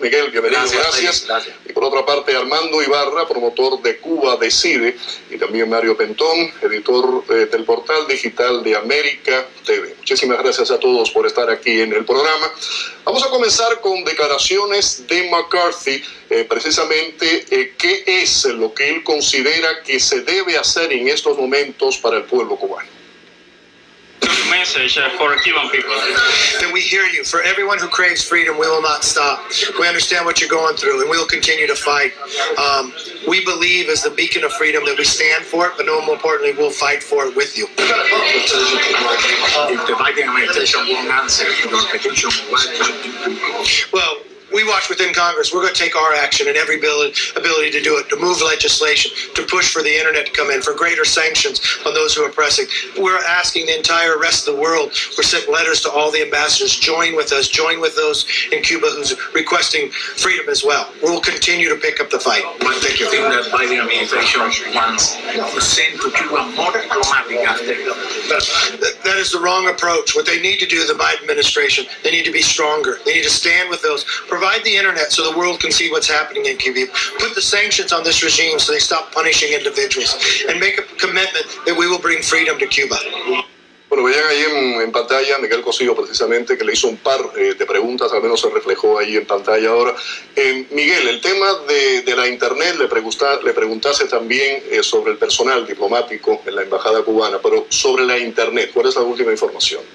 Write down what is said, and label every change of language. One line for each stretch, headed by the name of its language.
Spanish: Miguel, bienvenido, gracias. Y por otra parte, Armando Ibarra, promotor de Cuba Decide, y también Mario Pentón, editor del portal digital de América TV. Muchísimas gracias a todos por estar aquí en el programa. Vamos a comenzar con declaraciones de McCarthy, precisamente qué es lo que él considera que se debe hacer en estos momentos para el pueblo cubano.
English: Message for Cuban people. That we hear you. For everyone who craves freedom, we will not stop. We understand what you're going through, and we will continue to fight. We believe as the beacon of freedom that we stand for it, but no more importantly, we'll fight for it with you. If the Biden administration won't answer your petition, Well, we watch within Congress. We're going to take our action and every ability to do it, to move legislation, to push for the internet to come in, for greater sanctions on those who are pressing. We're asking the entire rest of the world. We're sending letters to all the ambassadors. Join with us. Join with those in Cuba who's requesting freedom as well. We'll continue to pick up the fight. Thank you. I think that Biden administration wants to send to Cuba more diplomatic after. That is the wrong approach. What they need to do, the Biden administration, they need to be stronger. They need to stand with those. Provide the internet so the world can see what's happening in Cuba. Put the sanctions on this regime so they stop punishing individuals. And make a commitment that we will bring freedom to Cuba.
Spanish: Bueno, veían ahí en pantalla Miguel Cosío, precisamente, que le hizo un par de preguntas, al menos se reflejó ahí en pantalla ahora. Miguel, el tema de la Internet, le preguntase también sobre el personal diplomático en la embajada cubana, pero sobre la Internet, ¿cuál es la última información?